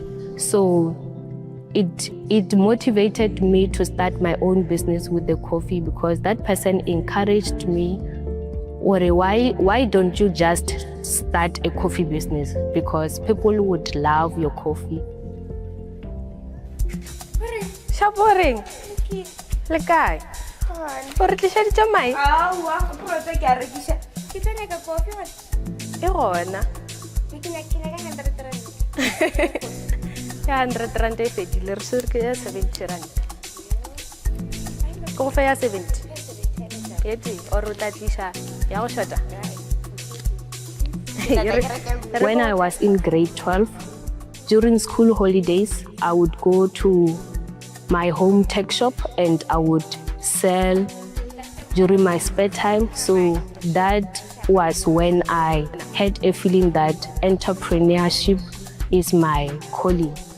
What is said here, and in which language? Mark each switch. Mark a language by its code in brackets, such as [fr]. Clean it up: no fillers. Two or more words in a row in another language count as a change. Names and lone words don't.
[en] So it motivated me to start my own business with the coffee, because that person encouraged me or why don't you just start a coffee business? Because people would love your coffee. Shaboring. [nso] Le kae? O re tlišeditše mae? Aowa, o protse ke a rekiša. Ke tlo nyaka kofi wa. E gona. Ke nyaka 100 rand. Ya 100 rand e fedile, re se re ke ya 70 rand. Ke go fe ya 70? Eti, or o tla tliša ya go shota? [en] When I was in grade 12, during school holidays, I would go to my home tech shop and I would sell during my spare time. So that was when I had a feeling that entrepreneurship is my calling.